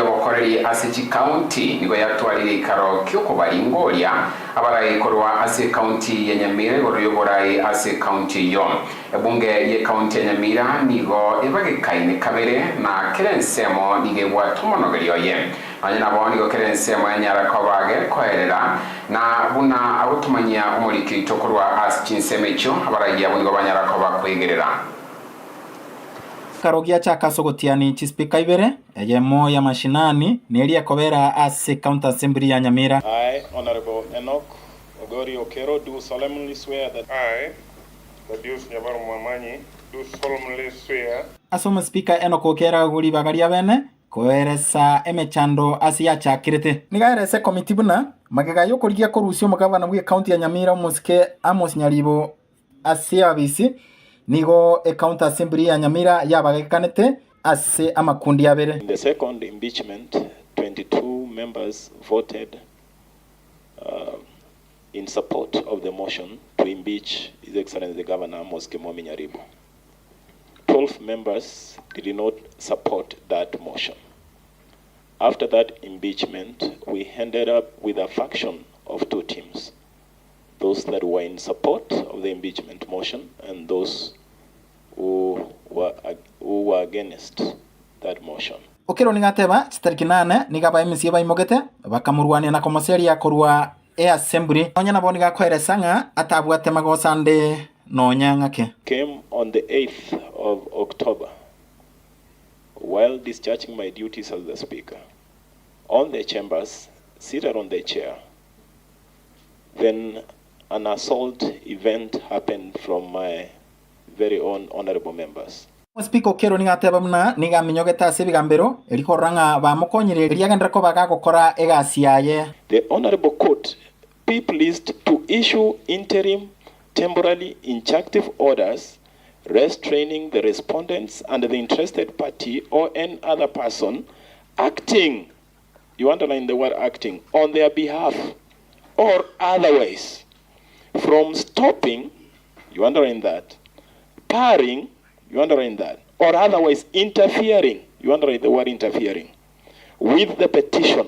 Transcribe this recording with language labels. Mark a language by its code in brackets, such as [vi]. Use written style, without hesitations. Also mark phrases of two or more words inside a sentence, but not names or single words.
[guz] bokoreri ase county nigo yatwarire karo kyoko baringoria abara ikorwa ase county ya Nyamira goroyoborai ase county yo ebunge ye county ya Nyamira nigo ebagekaine kabere na kerensemo nige bwatumonogerio ye anyana boni go kerensemo anyara kobage koherera na buna abutumanya umuriki tokorwa ase chinsemecho abara yabo nigo banyara koba kwegerera karogia cha kasogotiani Chinsa Ibere yemo ya mashinani nelia kobera ase [en] county assembly [guz] ya Nyamira. [en] I, Honorable Enoch Ogori Okero, do solemnly swear that I, Thaddeus Nyabaro Mwamanyi, do solemnly swear. [guz] Asoma speaker Enoch Okero guri bagaria bene koeresa emechando asia chakirete nigaerese komiti buna magaga yokorigia korusio mugabana bwe county ya Nyamira muske Amos Nyaribo asia bisi nigo county assembly ya Nyamira yabagekanete ase amakundi abere. [en] In the second impeachment, 22 members voted in support of the motion to impeach His Excellency the Governor Amos Nyaribo. 12 members did not support that motion. After that impeachment, we ended up with a faction of two teams. Those that were in support of the impeachment motion and those who were against that motion. [guz] Okero ningateba chitariki 8 nigaba MC baimogete bakamurwania na komoseria korwa assembly onya nabo nigakoeresanga atabwate magosande nonya ngake. [en] Came on the 8th of October while discharging my duties as the speaker on the chambers, seated on the chair. Then an assault event happened from my very own honorable members. [guz] Speaker Okero ningateba muna nigaminyogeta ase bigambero elikoranga bamukonyire riagendera ko bagakokora egasiaye. [en] The honorable court be pleased to issue interim temporarily injunctive orders restraining the respondents and the interested party or any other person acting, you underline the word acting, on their behalf or otherwise from stopping, you underline that, barring, you underline that, or otherwise interfering, you underline the word interfering, with the petitioner.